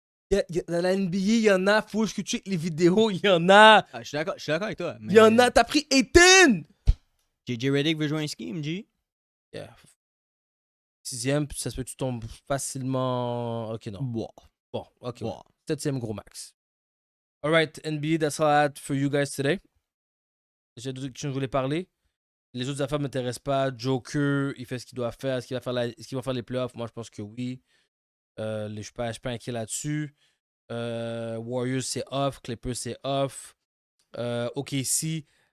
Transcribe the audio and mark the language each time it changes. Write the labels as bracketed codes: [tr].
[fr] Dans la NBA, il y en a, faut que tu checkes les vidéos, il y en a. Je suis d'accord avec toi. Il y en a, t'as pris Ayton! JJ Redick veut jouer un scheme, G. [en] Yeah. [fr] 6e, ça se peut que tu tombes facilement. Ok, non. Bon, ok. Ouais. 7e gros max. [en] Alright, NBA, that's all I had for you guys today. [fr] J'ai d'autres questions que je voulais parler. Les autres affaires ne m'intéressent pas. Joker, il fait ce qu'il doit faire. Est-ce qu'il va faire les playoffs? Moi, je pense que oui. Je ne suis pas inquiet là-dessus. Warriors, c'est off. Clippers, c'est off. OKC,